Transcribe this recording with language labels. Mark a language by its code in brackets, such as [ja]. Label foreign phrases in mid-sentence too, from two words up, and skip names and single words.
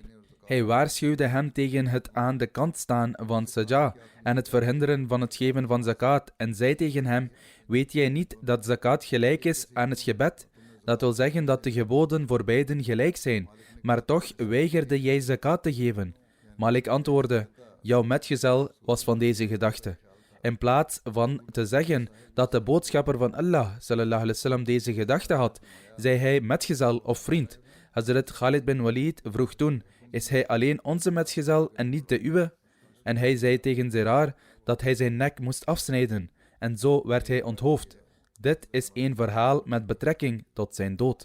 [nl] Hij waarschuwde hem tegen het aan de kant staan van Saja en het verhinderen van het geven van zakat en zei tegen hem: weet jij niet dat zakat gelijk is aan het gebed? Dat wil zeggen dat de geboden voor beiden gelijk zijn, maar toch weigerde jij zakat te geven. Malik antwoordde: jouw metgezel was van deze gedachte. In plaats van te zeggen dat de boodschapper van Allah [ar] صلى الله عليه وسلم [nl] deze gedachte had, zei hij metgezel of vriend. Hazrat Khalid bin Walid vroeg toen: is hij alleen onze metgezel en niet de uwe? En hij zei tegen Zirar dat hij zijn nek moest afsnijden, en zo werd hij onthoofd. Dit is één verhaal met betrekking tot zijn dood.